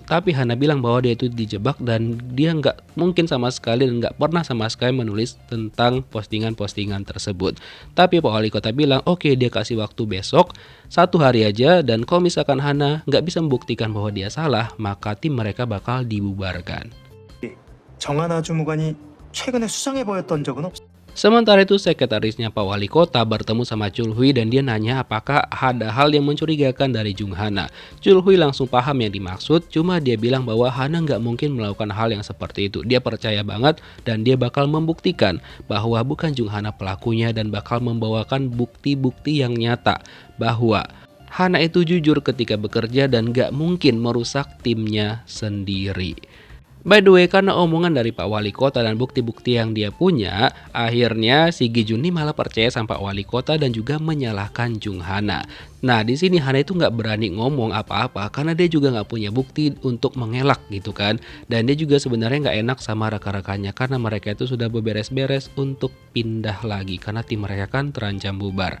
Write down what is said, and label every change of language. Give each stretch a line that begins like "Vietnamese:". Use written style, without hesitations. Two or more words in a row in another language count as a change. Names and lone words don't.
Indonesian: Tapi Hana bilang bahwa dia itu dijebak dan dia nggak mungkin sama sekali dan nggak pernah sama sekali menulis tentang postingan-postingan tersebut. Tapi Pak Wali Kota bilang oke, dia kasih waktu besok 1 hari aja, dan kalau misalkan Hana nggak bisa membuktikan bahwa dia salah, maka tim mereka bakal dibubarkan.
Korean: 정하나 주무관이 최근에 수상해 보였던 적은 없.
Indonesian: Sementara itu sekretarisnya Pak Wali Kota bertemu sama Chul Hui dan dia nanya apakah ada hal yang mencurigakan dari Jung Hana. Chul Hui langsung paham yang dimaksud, cuma dia bilang bahwa Hana nggak mungkin melakukan hal yang seperti itu. Dia percaya banget dan dia bakal membuktikan bahwa bukan Jung Hana pelakunya dan bakal membawakan bukti-bukti yang nyata bahwa Hana itu jujur ketika bekerja dan nggak mungkin merusak timnya sendiri.
English: By the way,
Indonesian: karena omongan dari Pak Wali Kota dan bukti-bukti yang dia punya, akhirnya si Gi Jun ini malah percaya sama Pak Wali Kota dan juga menyalahkan Jung Hana. Nah, di sini Hana itu nggak berani ngomong apa-apa karena dia juga nggak punya bukti untuk mengelak gitu kan. Dan dia juga sebenarnya nggak enak sama rekan-rekannya karena mereka itu sudah beberes-beres untuk pindah lagi karena tim mereka kan terancam bubar.